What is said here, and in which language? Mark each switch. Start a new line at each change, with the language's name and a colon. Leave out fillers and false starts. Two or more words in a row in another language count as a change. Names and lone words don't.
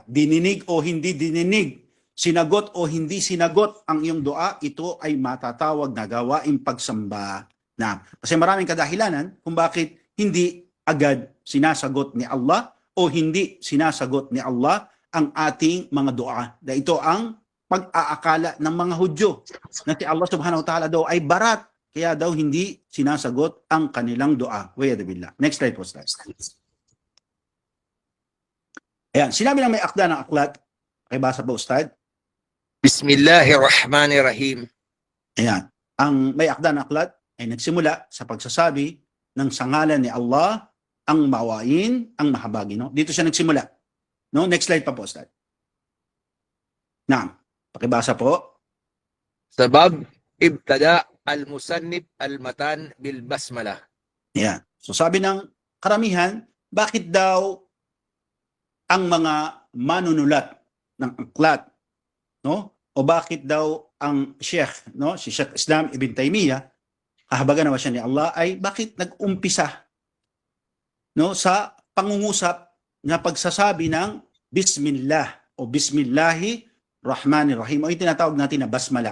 Filipino: Dininig o hindi dininig, sinagot o hindi sinagot ang iyong dua, ito ay matatawag na gawaing pagsamba. Na, kasi maraming kadahilanan kung bakit hindi agad sinasagot ni Allah o hindi sinasagot ni Allah ang ating mga dua. Dahil ito ang pag-aakala ng mga Hudyo na si Allah
Arabic: سبحانه وتعالى
Filipino: daw ay barat, kaya daw hindi sinasagot ang kanilang dua.
Arabic: والعياذ بالله.
English: Next slide
Filipino: po, Ustad. Ayan, sinabi lang may akda ng aklat. Pakibasa po, Ustad.
Arabic: بسم الله الرحمن الرحيم.
Filipino: Ayan, ang may akda ng aklat ay nagsimula sa pagsasabi ng sangalan ni Allah ang maawain, ang mahabagi. No? Dito siya nagsimula. No?
English: Next slide
Filipino: pa po, Ustad. Naam, pakibasa po.
Arabic: سبب ابتداء المصنف المتن بالبسملة.
Filipino: Ayan. So sabi ng karamihan, bakit daw ang mga manunulat ng aklat, no? O bakit daw ang Sheikh, no? Si Sheikh Islam Ibn Taymiyyah, kahabagan naman siya ni Allah, ay bakit nag-umpisa, no, sa pangungusap na pagsasabi ng Bismillah o
Arabic: بسم الله الرحمن الرحيم
Filipino: o yung tinatawag natin na basmala.